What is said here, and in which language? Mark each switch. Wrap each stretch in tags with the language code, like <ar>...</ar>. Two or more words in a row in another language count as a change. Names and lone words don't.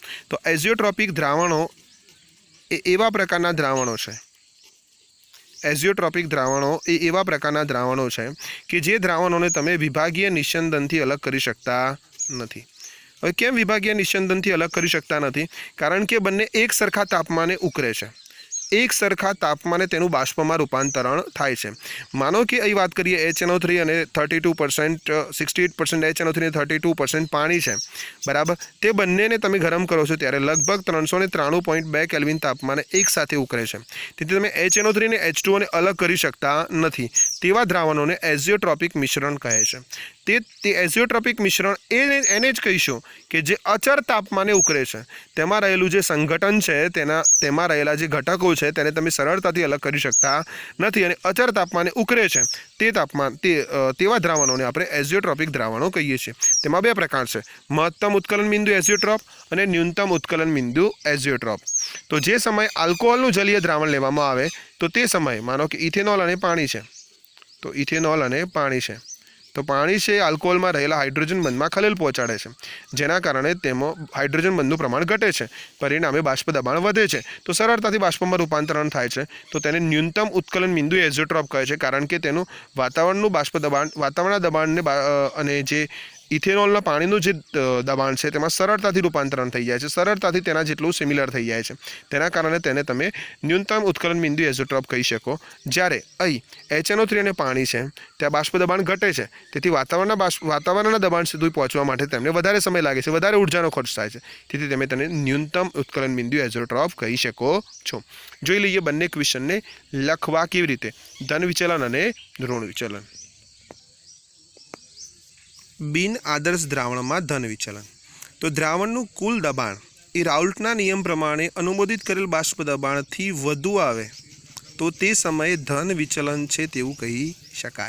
<gu>તો એઝિયોટ્રોપિક દ્રાવણો એ એવા પ્રકારના દ્રાવણો છે, એઝિયોટ્રોપિક દ્રાવણો એ એવા પ્રકારના દ્રાવણો છે કે જે દ્રાવણોને તમે વિભાગીય નિસ્યંદનથી અલગ કરી શકતા નથી. હવે કેમ વિભાગીય નિસ્યંદનથી અલગ કરી શકતા નથી? કારણ કે બંને એક સરખા તાપમાને ઉકળે છે. એક સરખા તાપમાને તેનું બાષ્પમાં રૂપાંતરણ થાય છે। માનો કે અહીં વાત કરીએ HNO3 અને 32% 68% HNO3 ને 32% પાણી છે, બરાબર। તે બંનેને તમે ગરમ કરો છો ત્યારે લગભગ 393.2 કેલ્વિન તાપમાને એક સાથે ઉકળે છે। તેથી તમે HNO3 ને H2O ને અલગ કરી શકતા નથી। તેવા દ્રાવણોને એઝિયોટ્રોપિક મિશ્રણ કહે છે. તે એઝિયોટ્રોપિક મિશ્રણ એને જ કહીશું કે જે અચર તાપમાને ઉકળે છે। તેમાં રહેલું જે સંઘટન છે તેમાં રહેલા જે ઘટકો છે તેને તમે સરળતાથી અલગ કરી શકતા નથી અને અચર તાપમાને ઉકળે છે તેવા દ્રાવણોને આપણે એઝિયોટ્રોપિક દ્રાવણો કહીએ છીએ। તેમાં બે પ્રકાર છે, મહત્તમ ઉત્કલન બિંદુ એઝિયોટ્રોપ અને ન્યૂનતમ ઉત્કલન બિંદુ એઝિયોટ્રોપ। તો જે સમય આલ્કોહોલનું જલીય દ્રાવણ લેવામાં આવે તો તે સમય માનો કે ઇથેનોલ અને પાણી છે, તો ઇથેનોલ અને પાણી છે, તો પાણી છે આલ્કોહોલ માં રહેલા હાઇડ્રોજન બંધ માં ખલેલ પહોંચાડે છે, જેના કારણે તેમાં હાઇડ્રોજન બંધનું પ્રમાણ ઘટે છે, પરિણામે બાષ્પ દબાણ વધે છે। તો સરળતાથી બાષ્પમાં રૂપાંતરણ થાય છે. તો તેને ન્યૂનતમ ઉત્કલન બિંદુ એઝિયોટ્રોપ કહે છે, કારણ કે તેનું વાતાવરણનું બાષ્પ દબાણ વાતાવરણના દબાણને અને જે ઇથેનોલના પાણીનું જે દબાણ છે તેમાં સરળતાથી રૂપાંતરણ થઈ જાય છે, સરળતાથી તેના જેટલું સિમિલર થઈ જાય છે। તેના કારણે તેને તમે ન્યૂનતમ ઉત્કલન બિંદુ એઝિયોટ્રોપ કહી શકો। જ્યારે અહીં HNO3 અને પાણી છે ત્યાં બાષ્પ દબાણ ઘટે છે, તેથી વાતાવરણના દબાણ સુધી પહોંચવા માટે તેમને વધારે સમય લાગે છે, વધારે ઊર્જાનો ખર્ચ થાય છે, તેથી તમે તેને ન્યૂનતમ ઉત્કલન બિંદુ એઝોટ્રોપ કહી શકો છો। જોઈ લઈએ બંને ક્વેશ્ચનને લખવા કેવી રીતે, ધન વિચલન અને ઋણ વિચલન। બિન આદર્શ દ્રાવણમાં ધન વિચલન, તો દ્રાવણનું કુલ દબાણ એ રાઉલ્ટના નિયમ પ્રમાણે અનુમોદિત કરેલ બાષ્પ દબાણથી વધુ આવે તો તે સમયે ધન વિચલન છે તેવું કહી શકાય।</gu>